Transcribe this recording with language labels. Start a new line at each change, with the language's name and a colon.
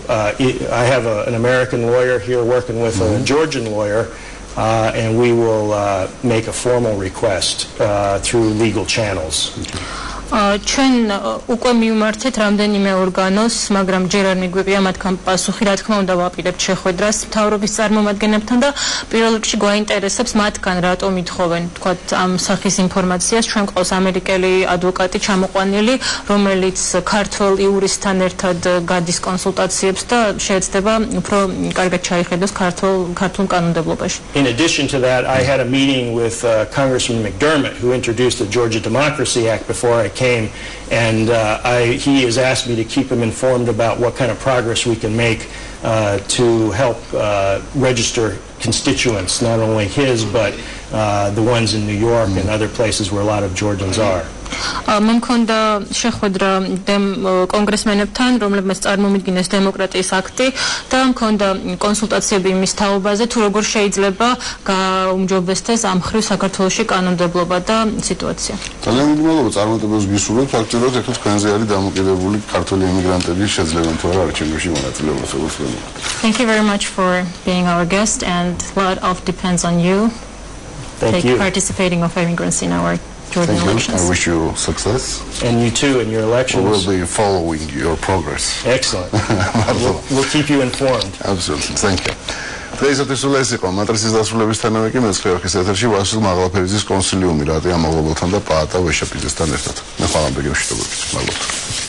English: I have an American lawyer here working with a Georgian lawyer, and we will make a formal request through legal channels.
Georgian: ჩვენ უკვე მივმართეთ რამდენიმე ორგანოს, მაგრამ ჯერ არ მიგვიყია მათგან პასუხი, რა თქმა უნდა ვაპირებთ შეხვედრას მთავრობის წარმომადგენლებთან და პირველ რიგში გვაინტერესებს მათგან რატომ ითხოვენ, თქვათ, ამ სახის ინფორმაციას. ჩვენ ყავს ამერიკელი ადვოკატი ჩამოყვანილი, რომელიც ქართველ იურისტთან ერთად გადის კონსულტაციებს და შეეცდება უფრო კარგად ჩაიხედოს ქართულ კანონმდებლობაში.
English: In addition to that, I had a meeting with Congressman McDermott, who introduced the Georgia Democracy Act before I came, and he has asked me to keep him informed about what kind of progress we can make to help register constituents, not only his, but the ones in New York and other places where a lot of Georgians are.
Georgian: მე მქონდა შეხვედრა კონგრესმენებთან, რომლებმაც წარმომიდგინეს დემოკრატიის აქტი და მქონდა კონსულტაციები იმის თაობაზე, თუ როგორ შეიძლება გაუმჯობესდეს ამ მხრივ საქართველოში კანონმდებლობა და სიტუაცია. ძალიან მადლობა წარმატებებს გისურვებთ. ფაქტობრივად ეხლა თქვენზე არის დამოკიდებული ქართველი ემიგრანტების შეძლებენ თუ არა არჩევნებში მონაწილეობას როგორც დემოკრატი.
English: Thank you very much for being our guest, and a lot of depends on you. Thank you. Participating of immigrants in our Jordan elections. I wish you success. And you too in your elections. We will be following your progress. Excellent. We'll keep you informed. Absolutely. Thank you.
Georgian: დღეისათვის სულ ეს იყო მათთვის დასრულებისთანავე კი მეცხრე არხის ეთერში ვასილ მაღლაფერიძის კონსილიუმი რატია მაღლობელთან და პაატა ვეშაპიძესთან ერთად. მე ხვალამდე გემშვიდობებით. მადლობა.